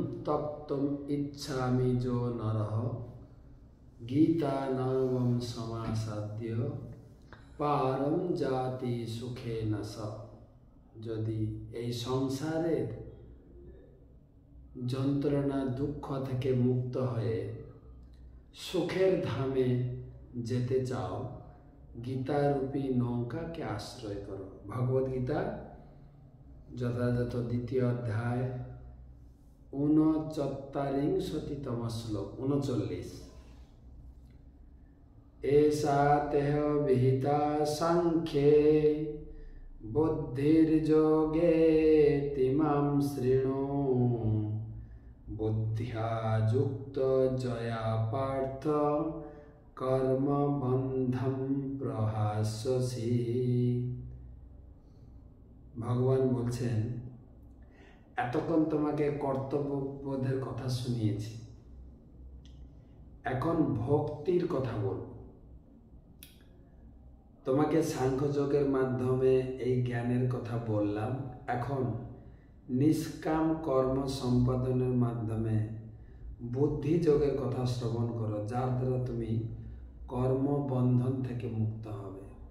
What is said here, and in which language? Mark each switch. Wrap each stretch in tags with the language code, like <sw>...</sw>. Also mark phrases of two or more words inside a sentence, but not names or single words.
<sa>तप्तुम इच्छामि जो नरः गीता नामं समासाद्य पारम जाति सुखे न स।</sa> <bn>যদি এই সংসারের যন্ত্রণা দুঃখ থেকে মুক্ত হয়ে সুখের ধামে যেতে চাও, গীতারূপী নৌকাকে আশ্রয় করো। ভগবদ গীতা যথাযথ দ্বিতীয় অধ্যায় 39তম শ্লোক 39।</bn> <sa>एषा तेह विहिता सांख्ये बुद्धिर्योगे तिमां शृणु बुद्ध्या युक्त जया पार्थ कर्म बंधम प्रहास्यसि।</sa> <bn>ভগবান বলছেন, এতক্ষণ তোমাকে কর্তব্যবোধের কথা শুনিয়েছি, এখন ভক্তির কথা বলবো। তোমাকে সাংখ্যযোগের মাধ্যমে এই জ্ঞানের কথা বললাম, এখন নিষ্কাম কর্ম সম্পাদনের মাধ্যমে বুদ্ধি যোগের কথা শ্রবণ করো, যার দ্বারা তুমি কর্মবন্ধন থেকে মুক্ত হবে।</bn>